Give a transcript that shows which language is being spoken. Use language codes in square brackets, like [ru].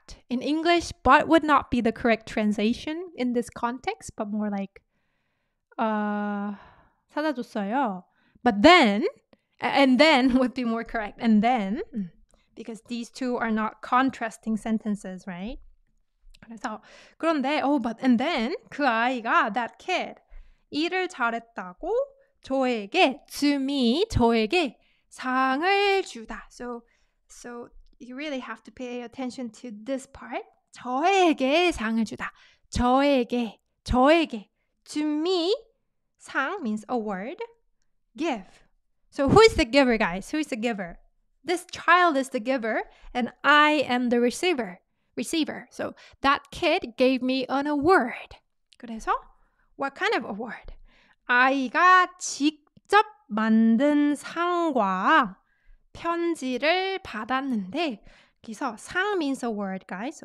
[en] In English, but would not be the correct translation in this context, but more like, 찾아줬어요. But then, and then would be more correct. And then, because these two are not contrasting sentences, right? [ko] 그래서 그런데 [en] and then [ko] 그 아이가 that kid 일을 잘했다고 저에게 to me 저에게 상을 주다. [en] So you really have to pay attention to this part. [ko] 저에게 상을 주다. [en] 저에게 to me 상 means award. Give. So who is the giver, guys? Who is the giver? This child is the giver and I am the receiver. So that kid gave me an award. 그래서 what kind of award? [ko] 아이가 직접 만든 상과 편지를 받았는데 여기서 상 [en] means award, guys.